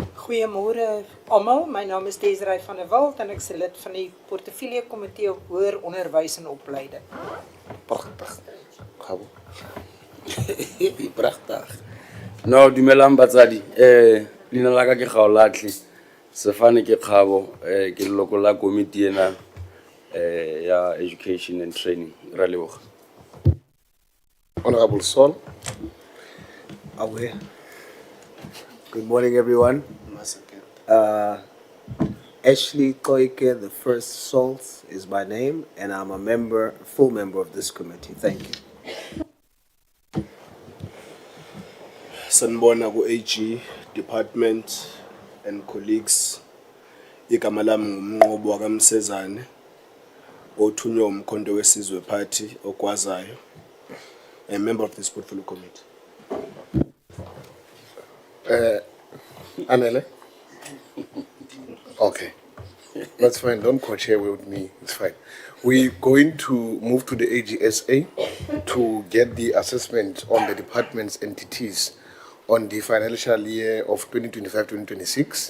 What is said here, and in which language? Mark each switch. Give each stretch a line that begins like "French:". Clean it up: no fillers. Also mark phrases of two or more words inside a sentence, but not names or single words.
Afrikaans: Goeiemôre almal. My naam is Desiree van der Walt en ek is lid van die portefeulje komitee op hoër onderwys en opleiding. Prachtig. Gabo. Prachtig.
Tswana: No, dumelang batsadi. Leina la ka ke Gaolatli. Sefane ke Kgabo, ke leloko la komiti ena ya
English: education and training.
Tswana: Ra leboga.
English: Honorable Sol. Aware. Good morning, everyone. Ashley Koike, the first Salt is my name, and I'm a full member of this committee. Thank you.
Zulu: Sanibona ku
English: AG department
Zulu: and colleagues. Igama lami ngumnqobo wakamsezane othunywa umkhonto wesizwe party okwazayo.
English: A member of this portfolio committee. Anele? Okay. That's fine. Don't co-chair with me. It's fine. We're going to move to the AGSA to get the assessment on the department's entities on the financial year of 2025-2026.